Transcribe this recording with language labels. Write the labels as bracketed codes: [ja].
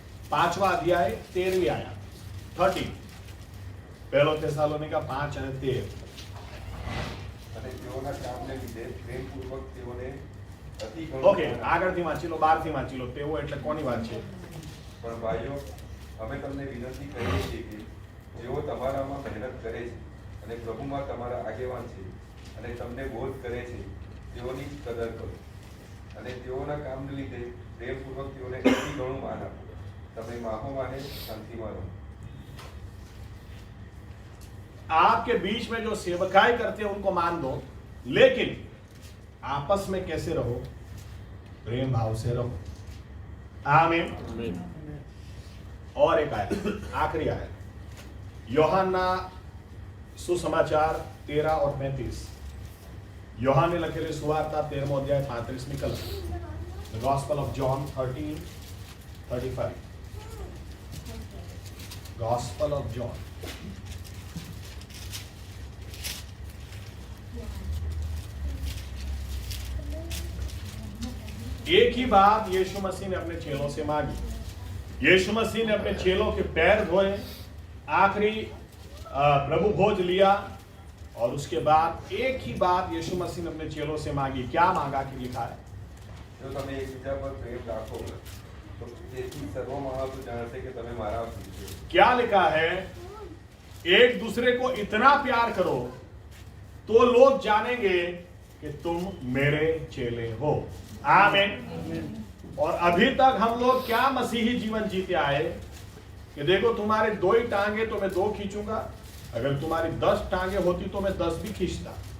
[hi] पांचवा अध्याय 13वीं आयत 30। 1 थिस्सलुनीका 5 અને 13। [gu] અને તેઓના કામને લીધે પ્રેમપૂર્વક તેઓને અતિ ઘણું ઓકે, આગળથી વાંચી લો, 12 થી વાંચી લો। તેઓ એટલે કોની વાત છે? પણ ભાઈઓ, અમે તમને વિનંતી કરીએ છીએ કે જેઓ તમારામાં મહેનત કરે છે અને પ્રભુમાં તમારા આગેવાન છે અને તમને બોધ કરે છે તેઓની કદર કરો અને તેઓના કામને લીધે પ્રેમપૂર્વક તેઓને અતિ ઘણું માન આપો। તમે માહોમાં અને શાંતિમાં રહો। [hi] आपके बीच में जो सेवकाई करते हैं उनको मान दो, लेकिन आपस में कैसे रहो? प्रेम भाव से रहो। आमीन। और एक आयत, आखिरी आयत, यूहन्ना सुसमाचार 13 और 35। [gu] यूहन्ना ने लखेली सुवार्ता 13वां अध्याय 35મી કલમ। [en] The Gospel of John 13:35। Gospel of John। [hi] एक ही बात यीशु मसीह ने अपने चेलों से मांगी। यीशु मसीह ने अपने चेलों के पैर धोए, आखिरी प्रभु भोज लिया और उसके बाद एक ही बात यीशु मसीह ने अपने चेलों से मांगी। क्या मांगा कि लिखा है? [gu] જો તમે એકબીજા પર પ્રેમ રાખો તો તેથી સર્વ માણસો જાણશે કે તમે મારા શિષ્ય છો। [hi] क्या लिखा है? एक दूसरे को इतना प्यार करो तो लोग जानेंगे कि तुम मेरे चेले हो। आमीन। और अभी तक हम लोग क्या मसीही जीवन जीते आए कि देखो तुम्हारे 2 ही टांगे तो मैं 2 खींचूंगा, अगर तुम्हारी 10 टांगे होती तो मैं 10 भी खींचता।